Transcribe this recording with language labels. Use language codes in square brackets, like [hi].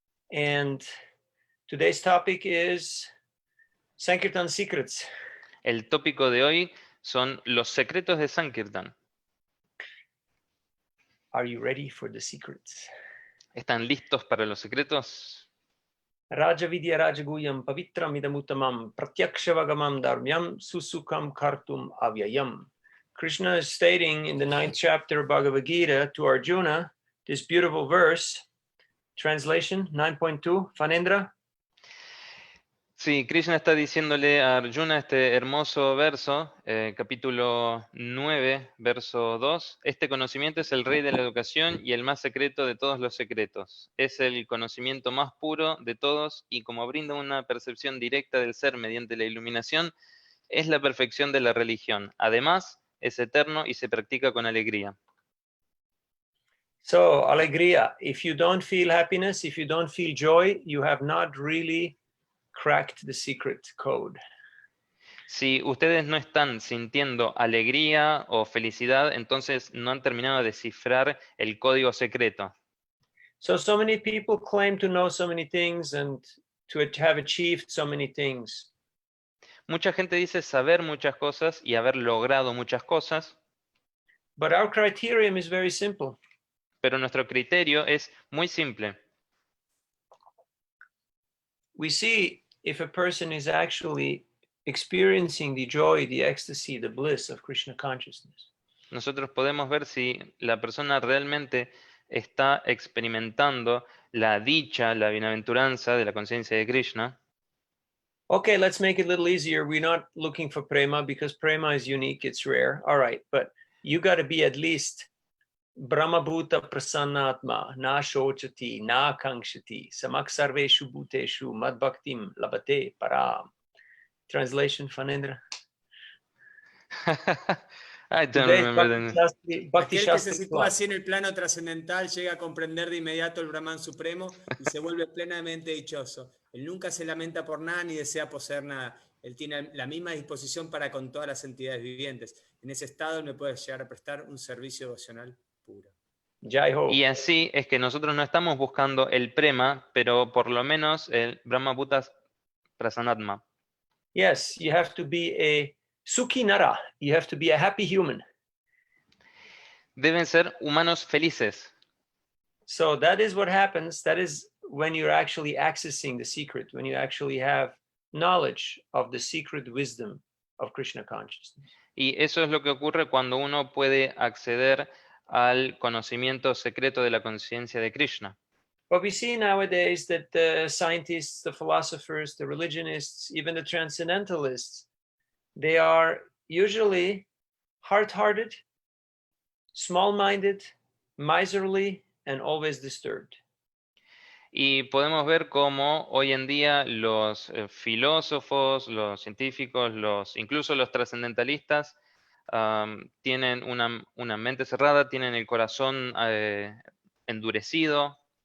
[en] And today's topic is Sankirtan Secrets. [es] El tópico de hoy son los secretos de Sankirtan. [en] Are you ready for the secrets? [es] ¿Están listos para los secretos? [sa] Raja Vidya Rajaguyam Pavitram Idamuttamam Pratyaksha Dharmyam Susukam Kartum Avyayam. [en] Krishna is stating in the 9th chapter of Bhagavad Gita to Arjuna this beautiful verse. Translation 9.2, Fanendra. [es] Sí, Krishna está diciéndole a Arjuna este hermoso verso, capítulo 9, verso 2. Este conocimiento es el rey de la educación y el más secreto de todos los secretos. Es el conocimiento más puro de todos y como brinda una percepción directa del ser mediante la iluminación, es la perfección de la religión. Además, es eterno y se practica con alegría. [en] So, alegría. If you don't feel happiness, if you don't feel joy, you have not really cracked the secret code. [es] Si ustedes no están sintiendo alegría o felicidad, entonces no han terminado de descifrar el código secreto. [en] So many people claim to know so many things and to have achieved so many things. [es] Mucha gente dice saber muchas cosas y haber logrado muchas cosas. [en] But our criterion is very simple. [es] Pero nuestro criterio es muy simple. [en] We see if a person is actually experiencing the joy, the ecstasy, the bliss of Krishna consciousness. [es] Nosotros podemos ver si la persona realmente está experimentando la dicha, la bienaventuranza de la conciencia de Krishna. [en] Okay, let's make it a little easier. We're not looking for prema because prema is unique, it's rare. All right, but you got to be at least [sa] Brahmabhuta prasannatma, na shochati, na kankshati, samak sarveshu bhuteshu, madbhaktim labate param. [en] Translation, Fanendra. I don't remember. [es] Aquel que se sitúa así en el plano trascendental llega a comprender de inmediato el Brahman Supremo y se vuelve plenamente dichoso. Él nunca se lamenta por nada ni desea poseer nada. Él tiene la misma disposición para con todas las entidades vivientes. En ese estado él me puede llegar a prestar un servicio devocional puro. Y así es que nosotros no estamos buscando el prema, pero por lo menos el Brahmabhuta Prasanatma. [en] Yes, you have to be a sukhi nara. You have to be a happy human. [es] Deben ser humanos felices. [en] So that is what happens. That is when you're actually accessing the secret, when you actually have knowledge of the secret wisdom of Krishna consciousness. [es] Y eso es lo que ocurre cuando uno puede acceder al conocimiento secreto de la conciencia de Krishna. [en] But we see nowadays that the scientists, the philosophers, the religionists, even the transcendentalists, they are usually hard-hearted, small-minded, miserly, and always disturbed. [es] Y podemos ver cómo hoy en día los filósofos, los científicos, incluso los trascendentalistas tienen una mente cerrada, tienen el corazón endurecido.